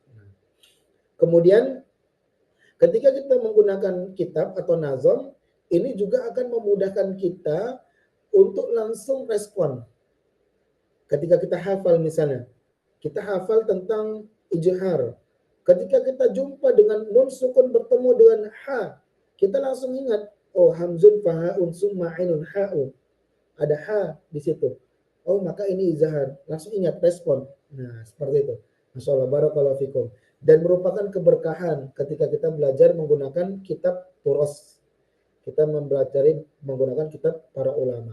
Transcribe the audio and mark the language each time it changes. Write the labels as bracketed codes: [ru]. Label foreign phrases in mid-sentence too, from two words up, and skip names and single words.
[id] Kemudian ketika kita menggunakan kitab atau nazam, ini juga akan memudahkan kita untuk langsung respon. Ketika kita hafal misalnya, kita hafal tentang ijhar. Ketika kita jumpa dengan nun sukun bertemu dengan ha, kita langsung ingat, [ar] oh همز فهاء ثم عين حاء. [id] Ada ha di situ. Oh, maka ini izhar. Langsung ingat respon. Nah, seperti itu. [ar] ما شاء الله بارك الله فيكم. [id] Dan merupakan keberkahan ketika kita belajar menggunakan kitab turas. Kita mempelajari menggunakan kitab para ulama.